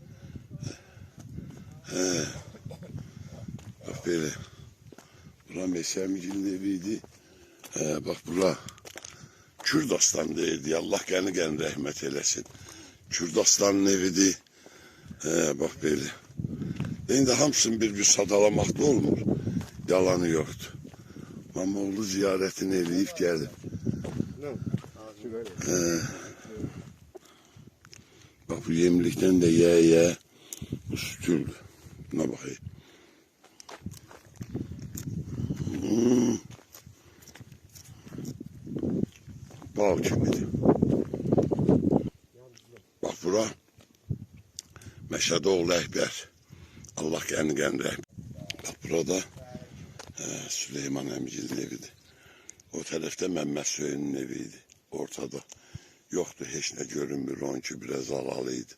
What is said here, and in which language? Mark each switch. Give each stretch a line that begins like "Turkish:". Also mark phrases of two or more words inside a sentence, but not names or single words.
Turkish: Bak böyle.
Azerbaijani: Bura Meşəmginin eviydi. Bak bura Kürdastan deyirdi. Allah qəni rəhmət eləsin. Kürdastanın evidir. Bak böyle. İndi hamısını bir sadalamakta olmur.
Turkish: Yalanı yoktu.
Azerbaijani: Mamoğlu ziyaretini eləyib geldim. Bak bu yemlikten de ye bu sütüldü.
Turkish: Buna bakayım. Bal kimidi.
Azerbaijani: Bak bura Məşədoğlu Əkbər. Allah qəni rəhmət. Bak burada Süleyman əmgilin evidir. O tərəfdə Məmməd Söyünün eviydi. Ortada. Yoktu heç nə görünmür. Onun ki biraz alalıydı.